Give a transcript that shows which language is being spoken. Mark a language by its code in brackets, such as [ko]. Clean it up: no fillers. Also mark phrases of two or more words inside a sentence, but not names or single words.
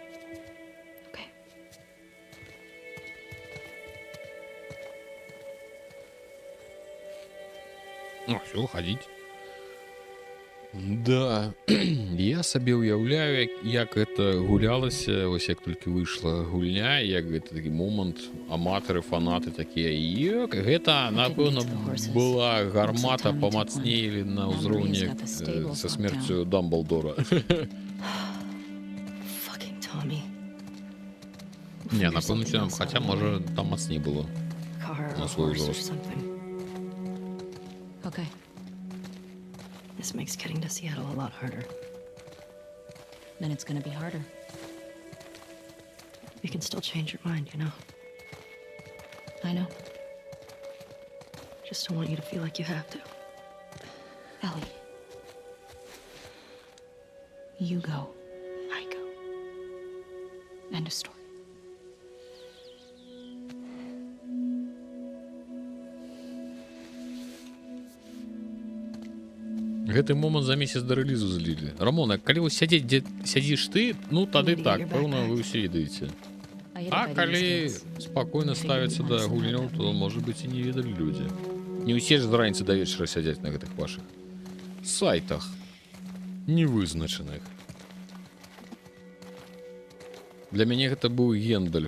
[en] Okay. [uk] Ну, все, ходіть. [be] Да, я сабе уяўляю, як это гулялася, вось як толькі выйшла гульня, як гэта такі момант, аматары, фанаты такія, як гэта, напэўна, была гармата памацней на ўзроўні са смерцю Дамблдора. [en] Fucking Tommy. [be] Не, напэўна, хаця, можа, там мацней было. [en] Car [be] На [en] or [be] свой [en] horse or [be] узрост. [en] something. Okay. This makes getting to Seattle a lot harder. Then it's gonna be harder. You can still change your mind, you know? I know. Just don't want you to feel like you have to. Ellie. You go. I go. End of story. [be] Гэты момант за месяц да рэлізу злілі. Рамона, калі вось сядзець, дзе сядзіш ты, ну тады так, пэўна, вы ўсе ведаеце. [en] I hit it [be] А [en] by the [be] калі [en] escapes. [be] спакойна ставіцца да гульняў, то, можа быць, і не ведалі людзі. Не ўсе ж з раніцы да вечара сядзяць на гэтых вашых сайтах невызначаных. Для мяне гэта быў Гендальф.